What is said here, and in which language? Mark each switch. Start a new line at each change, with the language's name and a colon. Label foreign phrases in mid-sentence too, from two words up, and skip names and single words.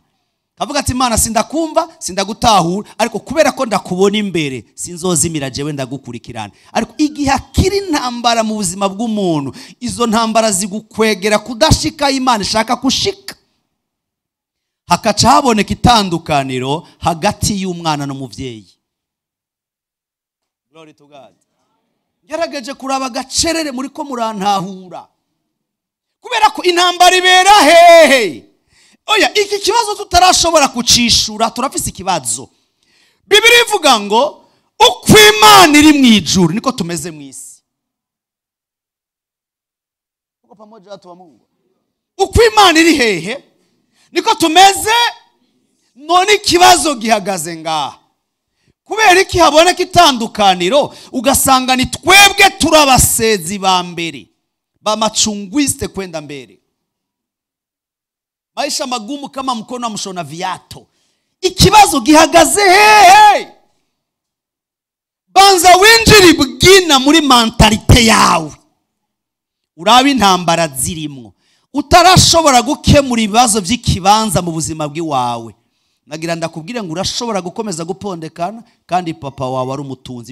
Rundi: Kavuga ati Imana sindakumva, sindagutahura, ariko kubera ko ndakubona imbere sinzozimira jewe ndagukurikirana. Ariko igihe akiri ntambara mu buzima bw'umuntu, izo ntambara zigukwegera kudashika Imana ishaka kushika. Hakaca haboneka itandukaniro hagati y'umwana n'umuvyeyi.
English: Glory to God.
Rundi: Yarageje kuraba gacerere muri ko murantahura. Kubera ko intambara ibera hehe. Oya, iki kibazo tutarashobora kucishura, turafise ikibazo. Bibiri ivuga ngo uko Imana iri mu ijuru niko tumeze mu isi.
Swahili: Uko pamoja watu wa Mungu.
Rundi: Uko Imana iri hehe niko tumeze. None ikibazo gihagaze ngaha. Kubera iki haboneka itandukaniro ugasanga ni twebwe turabasezi ba mbere, ba machungwiste kwenda mbere.
Swahili: Maisha magumu kama mkono wa mshona viato.
Rundi: Ikibazo gihagaze hehe. Banza winjiri bugina muri mentalite yawe. Urabe intambara zirimwo. Utarashobora gukemura ibibazo by'ikibanza mu buzima bw'iwawe. Nagira ndakubwire ngo urashobora gukomeza gupondekana kandi papa wawe ari umutunzi.